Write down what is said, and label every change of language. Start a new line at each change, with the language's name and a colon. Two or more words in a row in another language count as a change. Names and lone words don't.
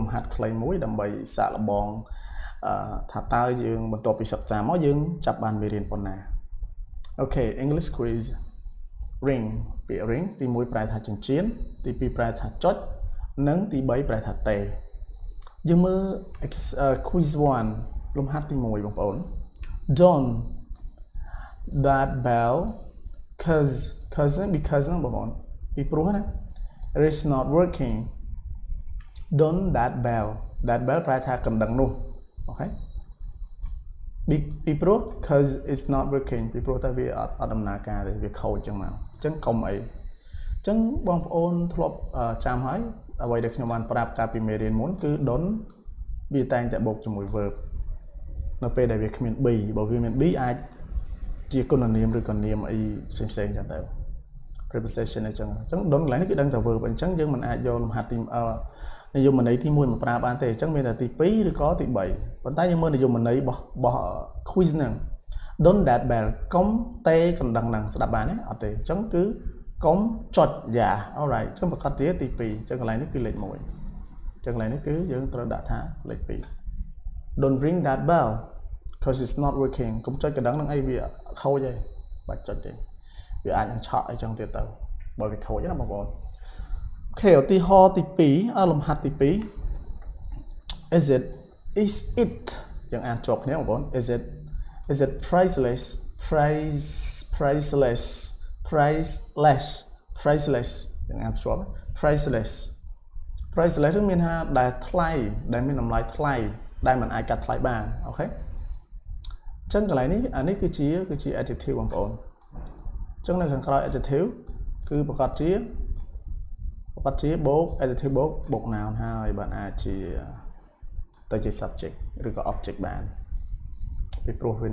Khmer: ហាត់ខ្លីមួយដើម្បីសាកល្បងថាតើយើងបន្ទាប់ពីសិក្សាមកយើងចាប់បានមេរៀនប៉ុណ្ណា
English: Okay English quiz ring
Khmer: ពាក្យ ring ទី1ប្រែថាចិញ្ចៀនទី2ប្រែថាចុចនិងទី3ប្រែថាតេយើងមើល quiz 1លំហាត់ទី1បងប្អូន
English: Don't that bell because
Khmer: ហ្នឹងបងប្អូនពីព្រោះណា
English: It is not working. Don't that bell
Khmer: ប្រែថាកណ្ដឹងនោះអូខេពីព្រោះ
English: cause it's not working
Khmer: ពីព្រោះតែវាអត់ដំណើរការទេវាខូចចឹងមកអញ្ចឹងកុំអីអញ្ចឹងបងប្អូនធ្លាប់ចាំហើយអ្វីដែលខ្ញុំបានប្រាប់កាលពីមេរៀនមុនគឺ don't វា តែងតែបូកជាមួយ verb នៅពេលដែលវាគ្មាន be បើវាមាន be អាចជាគុណនាមឬក៏នាមអីផ្សេងចឹងទៅ preposition អញ្ចឹងdon't កន្លែងនេះគឺដឹងតែ verb អញ្ចឹងយើងមិនអាច យកលំហាត់ទីនិយមន័យទី1មកប្រើបានទេអញ្ចឹងមានតែទី2ឬក៏ទី3ប៉ុន្តែយើងមើលនិយមន័យរបស់ quiz ហ្នឹង
English: don't that bell
Khmer: កុំទេ កណ្ដឹងហ្នឹងស្ដាប់បានទេអត់ទេអញ្ចឹងគឺកុំចុចយ៉ា alright អញ្ចឹងប្រកាសជាទី2អញ្ចឹងកន្លែងនេះគឺលេខ1អញ្ចឹងកន្លែងនេះគឺយើងត្រូវដាក់ថាលេខ2
English: don't ring that bell because it's not working
Khmer: កុំចុចកណ្ដឹងហ្នឹងអីវាខូចទេបាច់ចុចទេវាអាចនឹងឆក់អីចឹងទៀតទៅបើវាខូចណាបងប្អូនអូខេឧទាហរណ៍ទី2លំហាត់ទី2
English: is it
Khmer: យើងអានជាប់គ្នាបងប្អូន
English: is it priceless
Khmer: យើងអានជាប់ priceless គឺមានថាដែលថ្លៃដែលមានតម្លៃថ្លៃដែលមិនអាចកាត់ថ្លៃបានអូខេអញ្ចឹងកន្លែងនេះអានេះគឺជា adjective បងប្អូនចឹងនៅខាងក្រោយ adjective គឺប្រកាសជាបូក adjective បូក noun ហើយបានអាចជាទៅជា subject ឬក៏ object បានពីព្រោះវា